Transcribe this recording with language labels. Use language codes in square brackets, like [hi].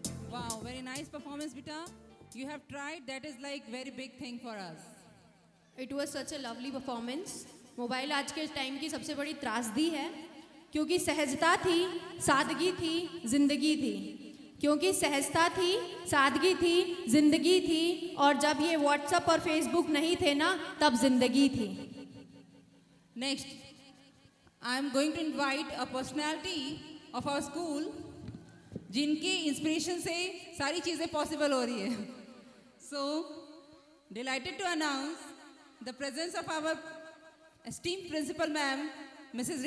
[en] Wow, very nice performance, Bita. You have tried. That is like very big thing for us. It was such a lovely performance. [hi] Mobile आज के time की सबसे बड़ी त्रासदी है, क्योंकि सहजता थी, सादगी थी, जिंदगी थी, क्योंकि सहजता थी, सादगी थी, जिंदगी थी, और जब ये व्हाट्सएप और फेसबुक नहीं थे ना, तब जिंदगी थी। [en] Next, I am going to invite a personality of our school [hi] जिनके इंस्पिरेशन से सारी चीज़ें पॉसिबल हो रही है। [en] So, delighted to announce the presence of our esteemed principal ma'am, Mrs.